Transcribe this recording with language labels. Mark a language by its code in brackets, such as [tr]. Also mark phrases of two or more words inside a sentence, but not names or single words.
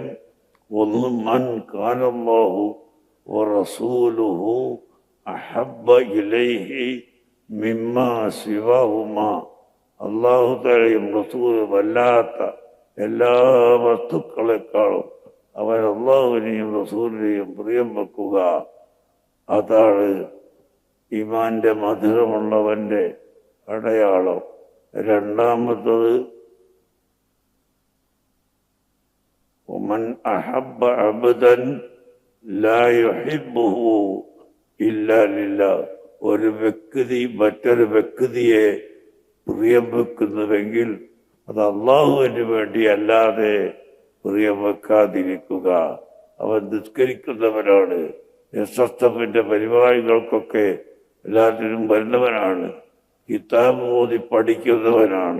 [ml] ഒന്ന്, [ar] من كان الله ورسوله أحب إليه مما سواهما, [ml] അല്ലാഹു തആലയും റസൂലും അല്ലാത്ത എല്ലാ വസ്തുക്കളെക്കാളും അവൻ അള്ളാഹുവിനെയും റസൂലിനെയും പ്രിയം വെക്കുക. അതാണ് ഈമാന്റെ മധുരമുള്ളവന്റെ അടയാളം. രണ്ടാമത്തത്, [ar] ومن أحب عبدا لا يحبه إلا لله, [ml] ഒരു വ്യക്തി മറ്റൊരു വ്യക്തിയെ പ്രിയം വെക്കുന്നുവെങ്കിൽ അത് അള്ളാഹുവിന് വേണ്ടി അല്ലാതെ പ്രിയം വെക്കാതിരിക്കുക. അവൻ നിസ്കരിക്കുന്നവനാണ്, എസ്എസ്എഫിന്റെ പരിപാടികൾക്കൊക്കെ എല്ലാത്തിനും വരുന്നവനാണ്, കിതാബ് ഓതി പഠിക്കുന്നവനാണ്.